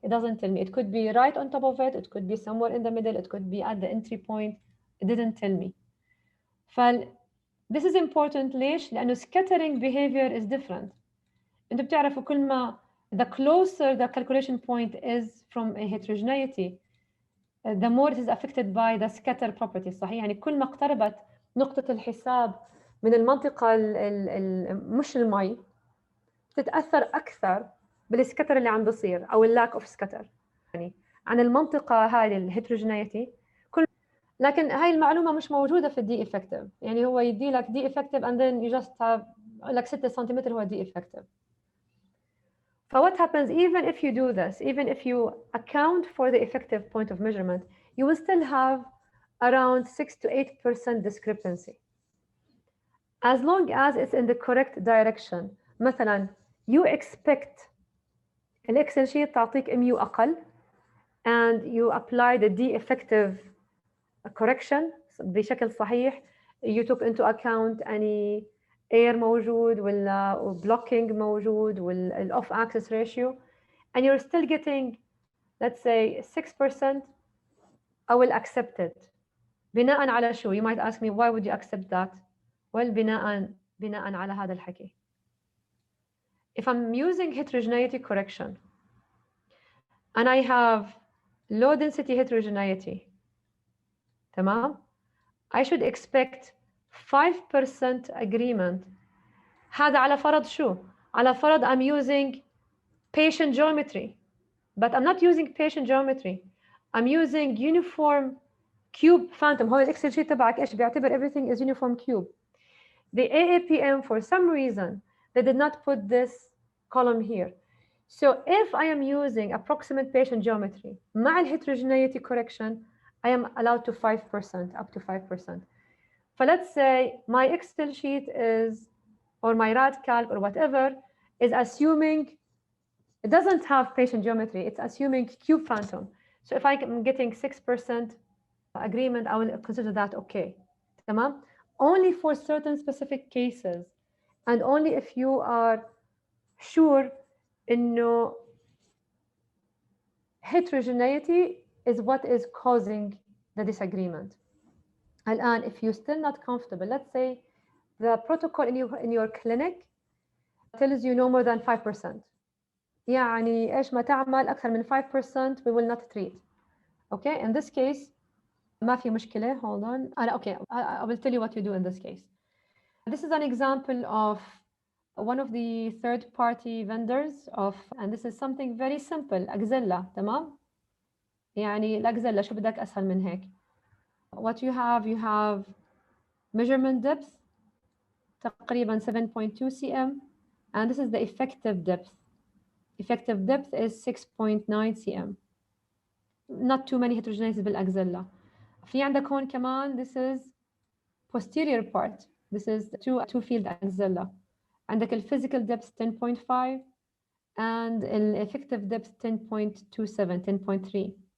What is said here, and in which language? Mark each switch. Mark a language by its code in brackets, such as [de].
[en] It doesn't tell me. It could be right on top of it, it could be somewhere in the middle, it could be at the entry point. It didn't tell me. This is important [ar] ليش؟ لأنه [en] scattering behavior is different. [ar] أنتوا بتعرفوا كل ما [en] the closer the calculation point is from a heterogeneity, the more it is affected by the scatter property. [ar] صحيح؟ يعني كل ما اقتربت نقطة الحساب من المنطقة مش المي تتأثر أكثر بالسكتر اللي عم بصير أو [en] lack of scatter [ar] يعني عن المنطقة هاي الهيتروجينيتي. لكن هاي المعلومة مش موجودة في الدي effective. يعني هو يدي لك دي effective [en] and then you just have like 6 [ar] سنتيمتر هو دي effective. [en] What happens even if you do this, even if you account for the effective point of measurement, you will still have around 6 to 8% discrepancy. As long as it's in the correct direction. مثلا you expect الإكسل sheet تعطيك MU أقل and you apply the D effective correction [ar] بشكل صحيح. [en] You took into account any air [ar] موجود ولا [en] blocking موجود ولا off axis ratio and you're still getting, let's say 6%, I will accept it. [ar] بناء على شو? [en] You might ask me, why would you accept that? Well, [ar] بناء على هذا الحكي. [en] If I'm using heterogeneity correction and I have low density heterogeneity, تمام? I should expect 5% agreement. [ar] هذا على فرض شو؟ على فرض [en] I'm using patient geometry. But I'm not using patient geometry. I'm using uniform cube phantom. [ar] هو الإكسل شيت تبعك إيش بيعتبر [en] everything is uniform cube. The AAPM, for some reason, they did not put this column here. So if I am using approximate patient geometry مع heterogeneity correction, I am allowed to 5%, up to 5%. So let's say my Excel sheet is, or my RADCalc or whatever, is assuming it doesn't have patient geometry, it's assuming cube phantom. So if I'm getting 6% agreement, I will consider that okay. [ar] تمام? [en] Only for certain specific cases, and only if you are sure إنه heterogeneity is what is causing the disagreement. الآن, if you're still not comfortable, let's say the protocol in your clinic tells you no more than 5%. [ar] يعني إيش ما تعمل أكثر من 5% [en] we will not treat. Okay, in this case [ar] ما في مشكلة. [en] Hold on. Okay, I will tell you what you do in this case. This is an example of one of the third-party vendors of, and this is something very simple, أجزلة. [ar] تمام؟ يعني الأجزلة شو بدك أسهل من هيك. [en] What you have measurement depth تقريبا 7.2 cm, and this is the effective depth. Effective depth is 6.9 cm. Not too many heterogeneities بالأكزيلا. [ar] في عندك هون كمان, [en] this is posterior part. This is two field axilla. عندك ال physical depth 10.5 and ال effective depth 10.27, 10.3.